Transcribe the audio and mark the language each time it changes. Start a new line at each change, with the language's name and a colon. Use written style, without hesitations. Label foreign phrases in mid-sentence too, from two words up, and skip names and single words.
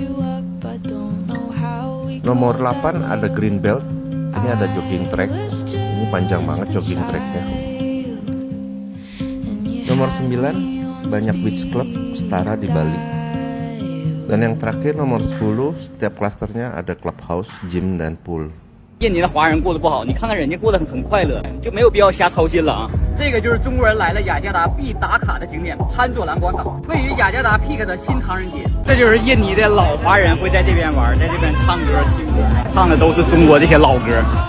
Indonesian: Nomor 8, ada
English: green belt.
Indonesian: Ini ada
English: jogging track.
Indonesian: Ini panjang banget
English: jogging tracknya.
Indonesian: Nomor 9, banyak
English: beach club
Indonesian: setara di Bali. Dan yang terakhir nomor 10, setiap klasternya ada
English: clubhouse, gym,
Indonesian: dan pool.
Chinese: 印尼的华人过得不好，你看看人家过得很快乐，就没有必要瞎操心了啊。这个就是中国人来了雅加达必打卡的景点潘佐兰广场，位于雅加达 Peak 的新唐人街。这就是印尼的老华人会在这边玩，在这边唱歌听歌，唱的都是中国这些老歌。